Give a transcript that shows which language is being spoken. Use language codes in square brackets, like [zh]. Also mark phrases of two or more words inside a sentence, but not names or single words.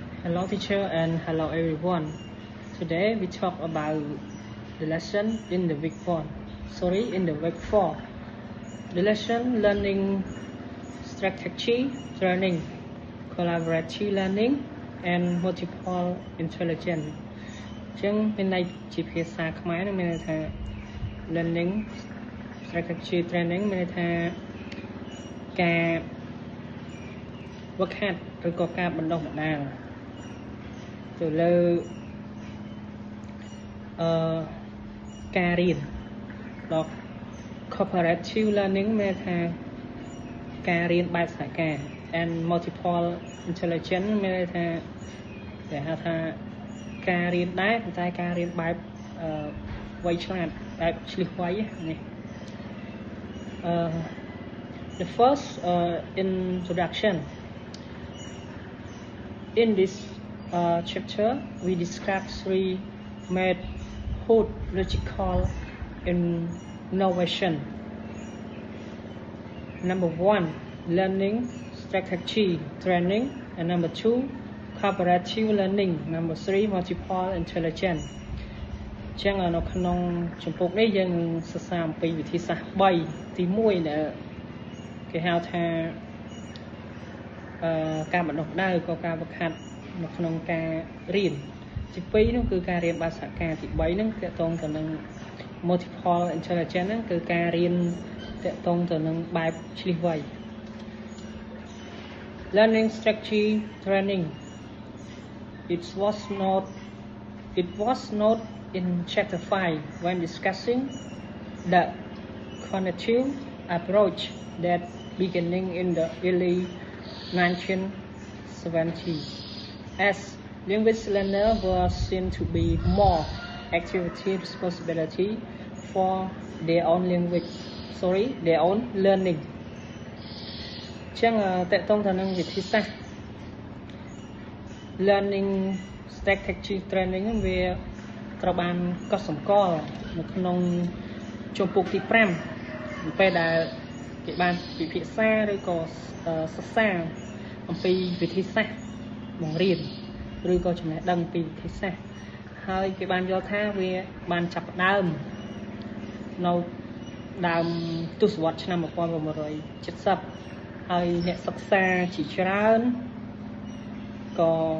[en] Hello teacher and hello everyone. Today we talk about the lesson in the week 4. In the week 4. The lesson learning strategy training, collaborative learning and multiple intelligence. [km] ចឹងមានន័យជាភាសាខ្មែរនឹងមានន័យថា [en] learning strategy training [km] មានន័យថាការ [en] work hard [km] ឬក៏ការបណ្ដុះបណ្ដាលទៅលើ ការរៀនដល់ [en] cooperative learning [km] មានថាការរៀនបែបសហ ការ [en] and multiple intelligence [km] មានថាគេហៅថាការរៀនដែរប៉ុន្តែការរៀនបែបវៃឆ្លាតបែបឆ្លៀសវៃនេះ [en] the first introduction in this chapter we describe three methodological innovation. Number 1, learning strategy training, and number 2, cooperative learning, number 3, multiple intelligence. [km] ចឹងនៅក្នុងជំពូកនេះយើងសិក្សាអំពីវិធីសាស្ត្រ3ទី1ដែលគេហៅថាការបណ្ដុះបណ្ដាលក៏ការវឹកហាត់នៅក្នុងការរៀនទី2នោះគឺការរៀនបែបសហការទី3ហ្នឹងទាក់ទងទៅនឹង [en] multiple intelligence [km] ហ្នឹងគឺការរៀនទាក់ទងទៅនឹងបែបឆ្លៀសវៃ [en] learning strategy training it was not in chapter 5 when discussing the cognitive approach that beginning in the early 1970s as linguist learners were seen to be more activity responsibility for their own learning [km] ចឹងតកតងទៅនឹងវិធីសាស្ត្រ [en] learning strategy training [km] វាត្រូវបានកត់សម្គាល់នៅក្នុងជំពូកទី5 ពេលដែលគេបានពិភាក្សាឬក៏សិក្សាអំពីវិធីសាស្ត្របង្រៀនឬក៏ចំណេះដឹងពីវិធីសាស្ត្រហើយគេបានយល់ថាវាបានចាប់ផ្ដើមនៅដើមទសវត្សរ៍ឆ្នាំ1970ហើយអ្នកសិក្សាជាច្រើនក៏